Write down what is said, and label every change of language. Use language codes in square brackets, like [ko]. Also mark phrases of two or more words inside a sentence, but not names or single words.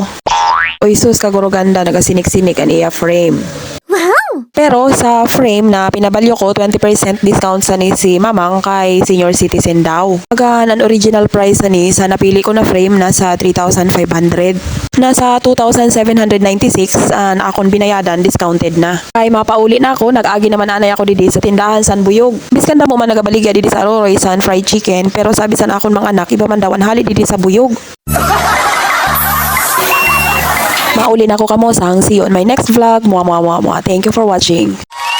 [msb] Oy sus, kaguro ganda, nagasinik-sinik ang iya frame. Pero sa frame na pinabalyo ko, 20% discount sa ni si mamang kay [en] senior citizen [msb] daw. Pagaan ang [en] original price [msb] sa napili ko na frame nasa 3,500. Nasa 2,796 ang akong binayadan, discounted na. Kay mapauli na ako, nag-agi naman anay ako didi sa tindahan san Buyog. Biskan mo man nagabaligya didi sa Aroroy san [en] fried chicken, [msb] pero sabi san akong mga anak, iba man daw ang hali didi sa Buyog. Mauli na ako kamosang. [en] See you on my next vlog. Thank you for watching.